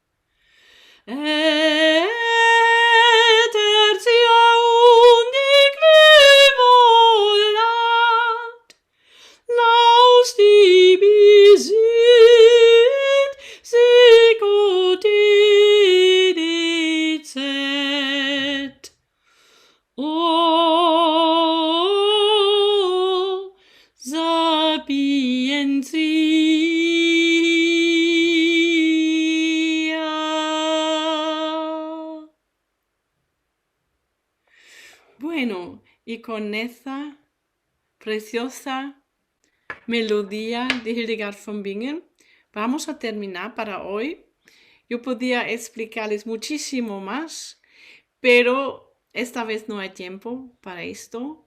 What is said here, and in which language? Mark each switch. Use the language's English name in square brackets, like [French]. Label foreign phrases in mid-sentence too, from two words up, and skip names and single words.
[Latin] Et tertia unique volat, laus tibi sit, sic ut dicet. O sapientia. [Spanish] Bueno, y con esa preciosa melodía de Hildegard von Bingen vamos a terminar para hoy. Yo podía explicarles muchísimo más, pero esta vez no hay tiempo para esto.